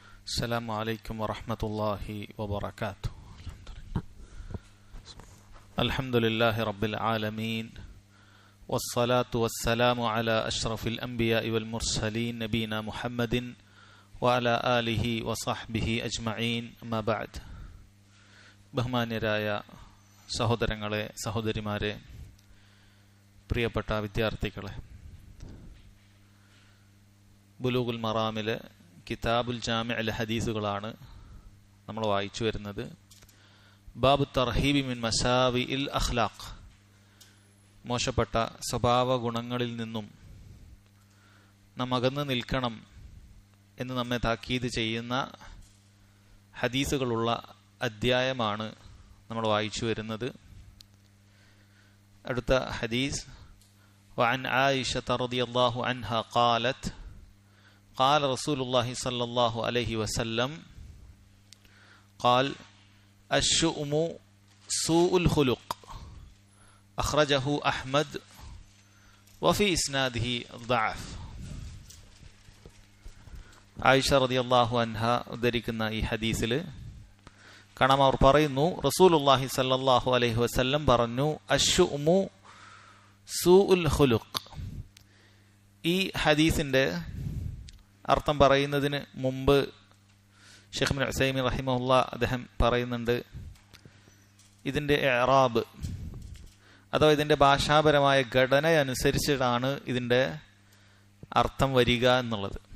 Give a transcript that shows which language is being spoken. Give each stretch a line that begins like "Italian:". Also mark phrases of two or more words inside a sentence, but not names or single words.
Arabic: السلام عليكم ورحمة الله وبركاته. الحمد لله رب العالمين والصلاة والسلام على أشرف الأنبياء والمرسلين نبينا محمد وعلى آله وصحبه أجمعين أما بعد.
Malayalam: ബഹുമാന്യരായ സഹോദരങ്ങളെ, സഹോദരിമാരെ, പ്രിയപ്പെട്ട വിദ്യാർത്ഥികളെ, ബുലൂഗുൽ മറാമിലെ കിതാബുൽ ജാമിഅൽ ഹദീസുകളാണ് നമ്മൾ വായിച്ചു വരുന്നത്.
Arabic: باب الترهيب من مساوئ الأخلاق,
Malayalam: മോശപ്പെട്ട സ്വഭാവ ഗുണങ്ങളിൽ നിന്നും നാം അകന്ന് നിൽക്കണം എന്ന് നമ്മെ താക്കീത് ചെയ്യുന്ന ഹദീസുകളുള്ള അധ്യായമാണ് നമ്മൾ വായിച്ചു വരുന്നത്. അടുത്ത ഹദീസ്
Arabic: وعن عائشة رضي الله عنها قالت قال رسول الله صلى الله عليه وسلم قال الشؤم سوء الخلق أخرجه أحمد وفي إسناده ضعف.
Malayalam: ആയിഷ
Arabic: رضي الله عنها
Malayalam: ഉദ്ധരിക്കുന്ന ഈ ഹദീസിൽ കാണാം, അവർ പറയുന്നു,
Arabic: رسول الله صلى الله عليه وسلم
Malayalam: പറഞ്ഞു,
Arabic: الشؤم سوء الخلق.
Malayalam: ഈ ഹദീസിന്റെ അർത്ഥം പറയുന്നതിന് മുമ്പ് ഷെയ്ഖ് ഇബ്നു ഉസൈമീൻ റഹിമഹുല്ലാഹ് അദ്ദേഹം പറയുന്നുണ്ട്, ഇതിൻ്റെ ഇഅ്റാബ് അഥവാ ഇതിൻ്റെ ഭാഷാപരമായ ഘടന അനുസരിച്ചിട്ടാണ് ഇതിൻ്റെ അർത്ഥം വരിക എന്നുള്ളത്.